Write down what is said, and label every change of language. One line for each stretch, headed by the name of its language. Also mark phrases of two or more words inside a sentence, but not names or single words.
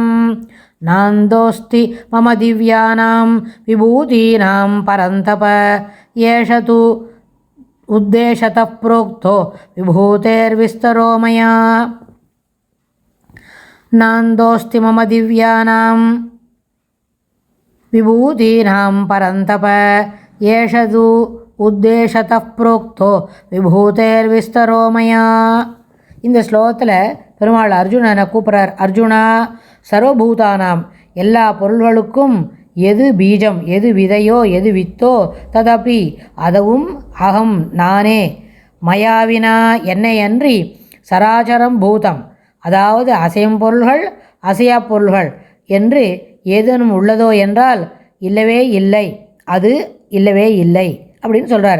Sanskrit: नान्दोऽस्ति मम दिव्यानां विभूतीनां परन्तप येष तु उद्देशतः प्रोक्तो विभूतेर्विस्तरो मया। नान्दोऽस्ति मम दिव्यानां विभूतीनां परन्तप येष तु उद्देशतः प्रोक्तो विभूतेर्विस्तरो मया।
Tamil: இந்த ஸ்லோகத்தில் பெருமாள் அர்ஜுனனை கூப்பிட்றார். அர்ஜுனா, சர்வபூதானாம் எல்லா பொருள்களுக்கும் எது பீஜம், எது விதையோ, எது வித்தோ, ததபி அதுவும் அகம் நானே, மயாவினா என்னை அன்றி,
Sanskrit: चराचरं भूतम्
Tamil: அதாவது அசையும் பொருள்கள் அசையா பொருள்கள் என்று ஏதேனும் உள்ளதோ என்றால் இல்லவே இல்லை, அது இல்லவே இல்லை அப்படின்னு சொல்கிறார்.